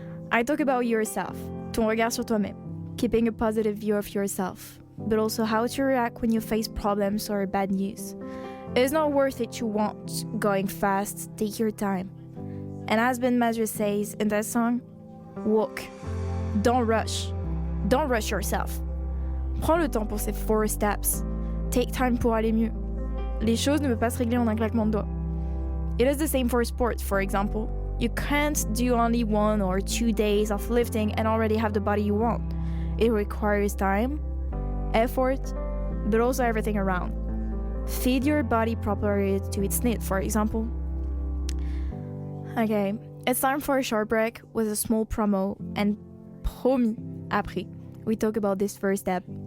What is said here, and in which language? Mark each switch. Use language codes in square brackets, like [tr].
[en] I talk about yourself, [fr] ton regard sur toi-même, [en] keeping a positive view of yourself, but also how to react when you face problems or bad news. It's not worth it to want going fast, take your time. And as Ben Mazur says in that song, walk, don't rush yourself. [fr] Prends le temps pour ces 4 steps. [en] Take time [fr] pour aller mieux. Les choses ne peuvent pas se régler en un claquement de doigts. [en] It is the same for sports, for example. You can't do only 1 or 2 days of lifting and already have the body you want. It requires time, effort, but also everything around. Feed your body properly to its need, for example. Okay, it's time for a short break with a small promo, and [fr] promis, après, [en] we talk about this first step.